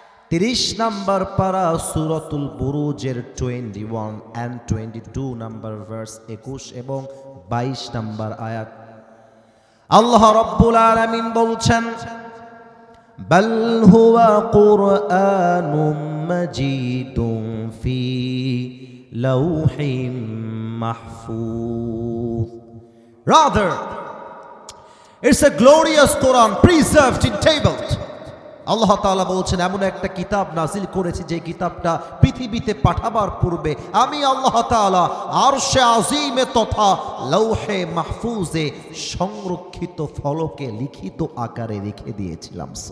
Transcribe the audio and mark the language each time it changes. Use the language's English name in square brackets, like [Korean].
[Bangla] 30 নম্বর পারা সূরাতুল বুরুজের 21 and 22 number verse, 21 এবং 22 নম্বর আয়াত। আল্লাহ রাব্বুল আলামিন বলছেন, [Arabic] বাল হুয়া কুরআনুম মাজিদুন ফি লাউহিম মাহফুজ। [English] Rather, it's a glorious Quran preserved in tables. [Bangla] আল্লাহ তাআলা বলছেন, এমন একটা কিতাব নাজিল করেছি যে কিতাবটা পৃথিবীতে পাঠাবার পূর্বে আমি আল্লাহ তাআলা আরশে আজিমে তথা লৌহে মাহফুজে সংরক্ষিত ফলকে লিখিত আকারে রেখে দিয়েছিলাম।